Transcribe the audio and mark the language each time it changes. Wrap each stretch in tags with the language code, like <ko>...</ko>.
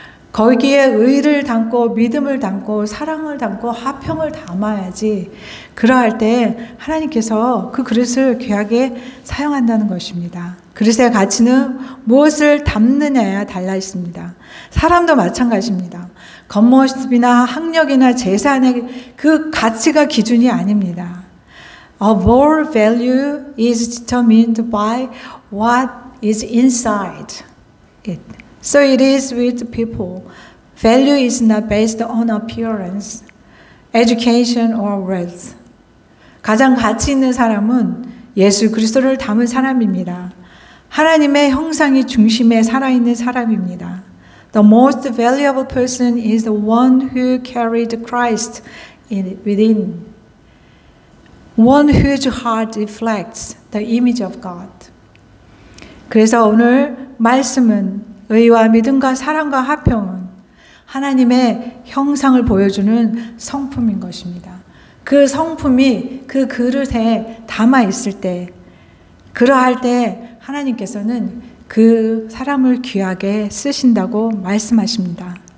<ko>거기에 의를 담고 믿음을 담고 사랑을 담고 화평을 담아야지 그러할 때 하나님께서 그 그릇을 귀하게 사용한다는 것입니다. 그릇의 가치는 무엇을 담느냐에 달라 있습니다. 사람도 마찬가지입니다. 겉모습이나 학력이나 재산의 그 가치가 기준이 아닙니다.</ko> <en>Our value is determined by what is inside it. So it is with people. Value is not based on appearance, education, or wealth.</en> <ko>가장 가치 있는 사람은 예수 그리스도를 담은 사람입니다. 하나님의 형상이 중심에 살아있는 사람입니다.</ko> <en>The most valuable person is the one who carried Christ within, one whose heart reflects the image of God.</en> <ko>그래서 오늘 말씀은 의와 믿음과 사랑과 화평은 하나님의 형상을 보여주는 성품인 것입니다. 그 성품이 그 그릇에 담아 있을 때, 그러할 때 하나님께서는 그 사람을 귀하게 쓰신다고 말씀하십니다.</ko>